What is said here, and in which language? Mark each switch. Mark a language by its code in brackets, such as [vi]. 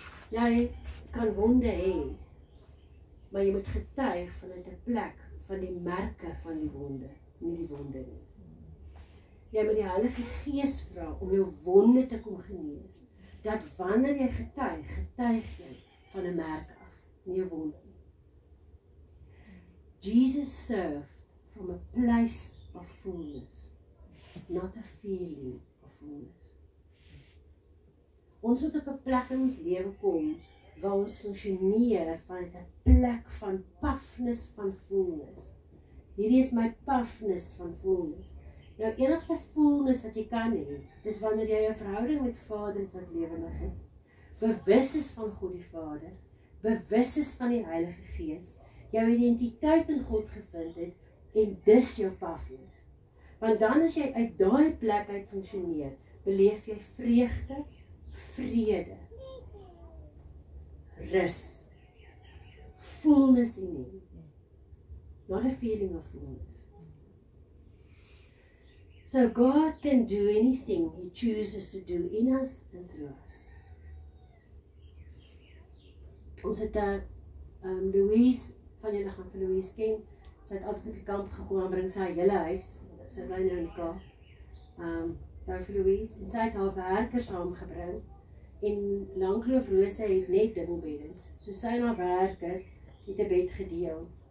[af] Jy kan wonde hê, maar jy moet getuig vanuit 'n plek van die merke van die wonde, nie die wonde nie. Jy moet die Heilige Gees vra om jou wonde te kom genees. Dat wanneer jy getuig jy van 'n merk af, nie 'n wond nie. [en] Jesus served from a place of fullness, not a feeling of fullness. [af] Ons moet op 'n plek in ons lewe kom waar ons funksioneer vanuit 'n plek van puffness van fullness. Hierdie is my puffness van fullness. Nou, enigste fullness wat jy kan hê, is wanneer jy 'n verhouding met Vader het wat lewendig is, bewus is van God die Vader, bewus is van die Heilige Gees, jou identiteit in God gevind het, en dis jou puffness. Want dan as jy uit daai plek uit funksioneer, beleef jy vreugde, vrede, rus, [en] fullness in you, not a feeling of fullness. So God can do anything He chooses to do in us and through us. [af] Ons het Louise, van julle gaan vir Louise ken, sy het altyd op die kamp gekom en bring sy hele huis, sy bly nou in die Kaap, daar vir Louise, en sy het haar werkers saamgebring, en Langkloof Rose het net dubbelbeddens, so sy en haar werker het 'n bed gedeel.